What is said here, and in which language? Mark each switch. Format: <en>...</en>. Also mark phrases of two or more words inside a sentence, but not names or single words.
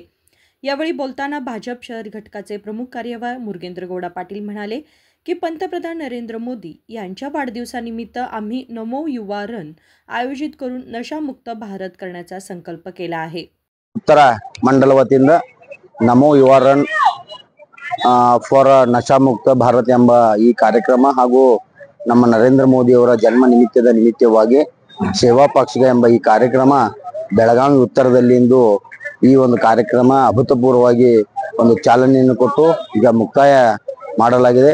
<mr>यावेळी बोलताना भाजप शहर घटकाचे प्रमुख कार्यवाह मुरगेंद्र गौडा पाटील म्हणाले की पंतप्रधान नरेंद्र मोदी यांच्या वाढदिवसानिमित्त आम्ही नमो युवा रन आयोजित करून नशामुक्त भारत करण्याचा संकल्प केला आहे।</mr> <kn>ಉತ್ತರ ಮಂಡಲ ವತಿಯಿಂದ नमो युवा रन ಫಾರ್ ನಶಾಮುಕ್ತ ಭಾರತ ಎಂಬ ಈ ಕಾರ್ಯಕ್ರಮ ಹಾಗೂ ನಮ್ಮ ನರೇಂದ್ರ ಮೋದಿ ಅವರ ಜನ್ಮ ನಿಮಿತ್ತವಾಗಿ ಸೇವಾ ಪಾಕ್ಷಿಕ ಎಂಬ ಈ ಕಾರ್ಯಕ್ರಮ ಬೆಳಗಾವಿ ಉತ್ತರದಲ್ಲಿ ಇಂದು ಈ ಒಂದು ಕಾರ್ಯಕ್ರಮ ಅಭೂತಪೂರ್ವವಾಗಿ ಒಂದು ಚಾಲನೆಯನ್ನು ಕೊಟ್ಟು ಈಗ ಮುಕ್ತಾಯ ಮಾಡಲಾಗಿದೆ।</kn>